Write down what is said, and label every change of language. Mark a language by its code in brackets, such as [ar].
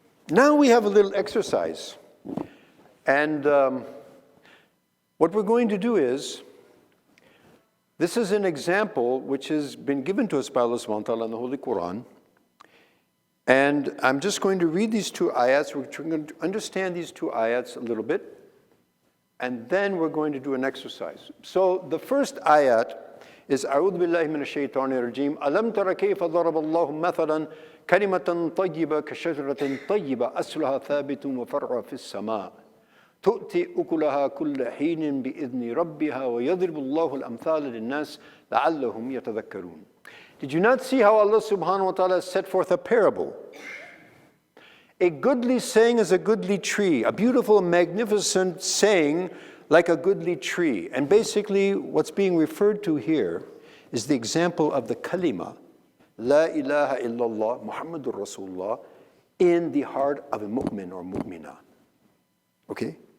[en] Now we have a little exercise. And what we're going to do is, this is an example which has been given to us by Allah subhanahu wa ta'ala in the Holy Quran. And I'm just going to read these 2 ayats. We're going to understand these 2 ayats a little bit. And then we're going to do an exercise. So the first ayat is [ar] أعوذ بالله من الشيطان الرجيم ألم تر كيف ضرب الله مثلا كلمة طيبة كشجرة طيبة أصلها ثابت وفرعها في السماء تؤتي أكلها كل حين بإذن ربها ويضرب الله الأمثال للناس لعلهم يتذكرون. [en] Did you not see how Allah subhanahu wa ta'ala set forth a parable? A goodly saying is a goodly tree, a beautiful, magnificent saying like a goodly tree. And basically what's being referred to here is the example of the kalima, La ilaha illallah, Muhammadur Rasulullah, in the heart of a mu'min or mu'mina. Okay?